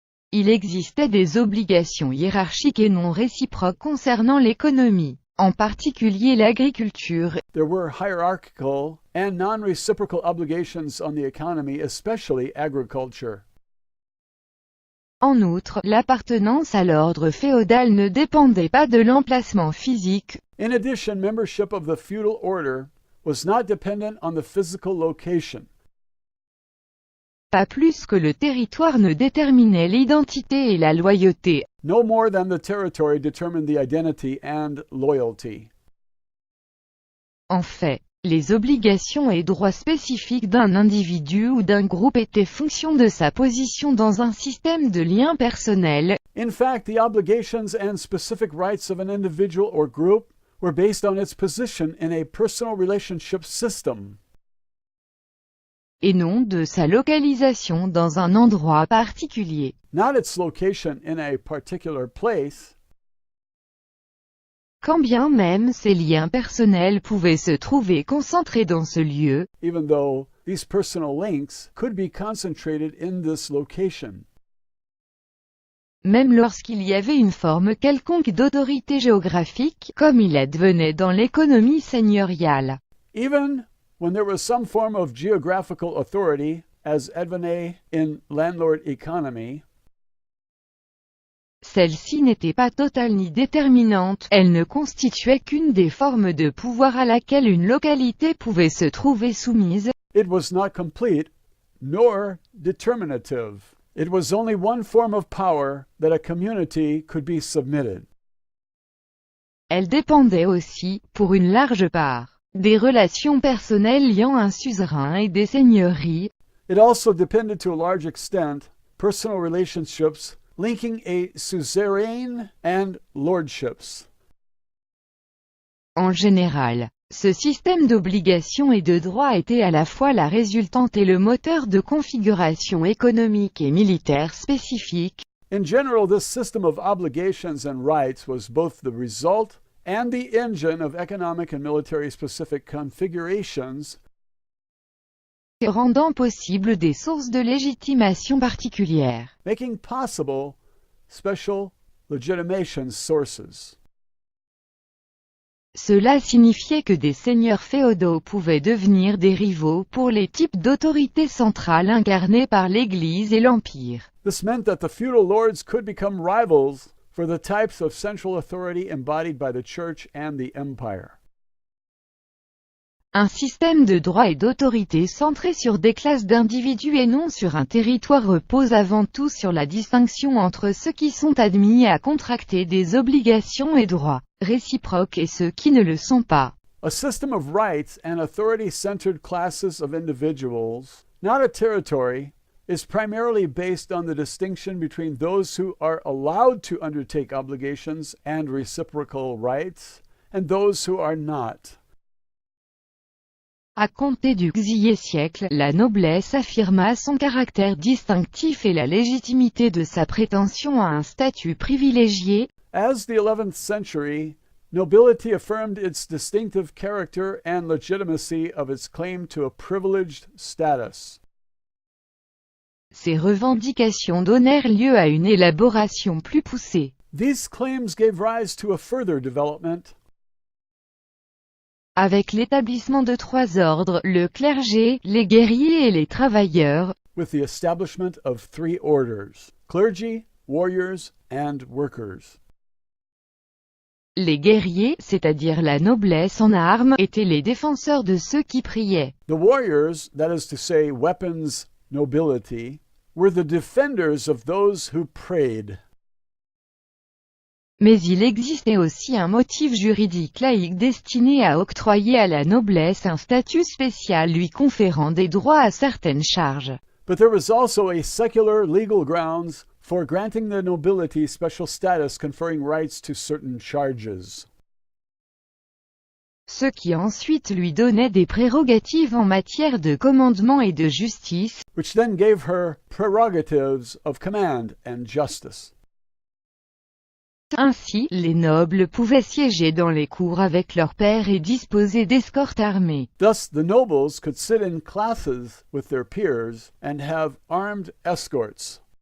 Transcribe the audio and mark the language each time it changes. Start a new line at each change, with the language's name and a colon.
French: Il existait des obligations hiérarchiques et non réciproques concernant l'économie, en particulier l'agriculture.
English: there were hierarchical and non-reciprocal obligations on the economy, especially agriculture.
French: En outre, l'appartenance à l'ordre féodal ne dépendait pas de l'emplacement physique.
English: In addition, membership of the feudal order was not dependent on the physical location.
French: Pas plus que le territoire ne déterminait l'identité et la loyauté.
English: No more than the territory determined the identity and loyalty.
French: En fait, les obligations et droits spécifiques d'un individu ou d'un groupe étaient fonction de sa position dans un système de liens personnels.
English: In fact, the obligations and specific rights of an individual or group were based on its position in a personal relationship system,
French: Et non de sa localisation dans un endroit particulier.
English: not its location in a particular place,
French: Quand bien même ces liens personnels pouvaient se trouver concentrés dans ce lieu,
English: even though these personal links could be concentrated in this location.
French: même lorsqu'il y avait une forme quelconque d'autorité géographique, comme il advenait dans l'économie seigneuriale.
English: Even when there was some form of geographical authority, as
French: advenait
English: in landlord economy,
French: Celle-ci n'était pas totale ni déterminante, elle ne constituait qu'une des formes de pouvoir à laquelle une localité pouvait se trouver soumise.
English: it was not complete nor determinative. It was only one form of power that a community could be submitted.
French: Elle dépendait aussi, pour une large part, des relations personnelles liant un suzerain et des seigneuries.
English: It also depended to a large extent personal relationships linking a suzerain and lordships.
French: En général, ce système d'obligations et de droits était à la fois la résultante et le moteur de configuration économique et militaire spécifique.
English: In general, this system of obligations and rights was both the result and the engine of economic and military specific configurations,
French: rendant possible des sources de légitimation particulières.
English: making possible special legitimation sources.
French: Cela signifiait que des seigneurs féodaux pouvaient devenir des rivaux pour les types d'autorité centrale incarnés par l'Église et l'Empire.
English: This meant that the feudal lords could become rivals for the types of central authority embodied by the church and the empire.
French: Un système de droit et d'autorité centré sur des classes d'individus et non sur un territoire repose avant tout sur la distinction entre ceux qui sont admis à contracter des obligations et droits réciproques et ceux qui ne le sont pas.
English: A system of rights and authority-centered classes of individuals, not a territory, is primarily based on the distinction between those who are allowed to undertake obligations and reciprocal rights and those who are not.
French: À compter du XIe siècle, la noblesse affirma son caractère distinctif et la légitimité de sa prétention à un statut privilégié.
English: As the 11th century, nobility affirmed its distinctive character and legitimacy of its claim to a privileged status.
French: Ces revendications donnèrent lieu à une élaboration plus poussée.
English: These claims gave rise to a further development.
French: Avec l'établissement de 3 ordres, le clergé, les guerriers et les travailleurs,
English: With the establishment of 3 orders: clergy, warriors, and workers.
French: les guerriers, c'est-à-dire la noblesse en armes, étaient les défenseurs de ceux qui priaient.
English: The warriors, that is to say, weapons nobility, were the defenders of those who prayed.
French: Mais il existait aussi un motif juridique laïque destiné à octroyer à la noblesse un statut spécial lui conférant des droits à certaines charges.
English: But there was also a secular legal grounds for granting the nobility special status conferring rights to certain charges.
French: Ce qui ensuite lui donnait des prérogatives en matière de commandement et de justice,
English: Which then gave her prerogatives of command and justice.
French: ainsi, les nobles pouvaient siéger dans les cours avec leurs pairs et disposer d'escortes armées.
English: Thus, the nobles could sit in classes with their peers and have armed escorts.